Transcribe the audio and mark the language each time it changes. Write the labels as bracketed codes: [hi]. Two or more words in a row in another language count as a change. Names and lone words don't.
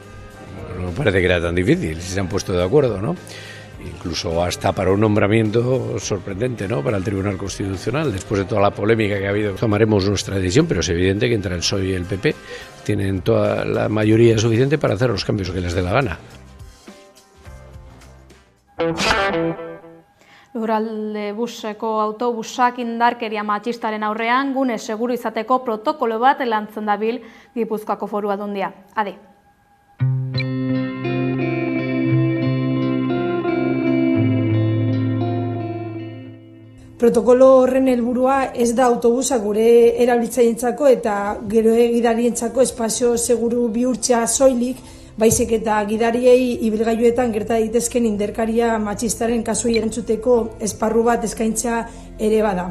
[es] No parece que era tan difícil, si se han puesto de acuerdo, ¿no? Incluso hasta para un nombramiento sorprendente, ¿no? Para el Tribunal Constitucional, después de toda la polémica que ha habido. Tomaremos nuestra decisión, pero es evidente que entre el PSOE y el PP tienen toda la mayoría suficiente para hacer los cambios que les dé la gana. [eu] Lurralde buseko autobusak indarkeria matxistaren aurrean gune seguru izateko protokolo bat lantzen dabil Gipuzkoako Foru Aldundia. Ade. Protokolo horren helburua ez da autobusa gure erabiltzaileentzako eta gero gidarientzako espazio seguru bihurtzea soilik, baizik eta gidariei ibilgailuetan gerta daitezken indarkeria matxistaren kasuei erantzuteko esparru bat eskaintza ere bada.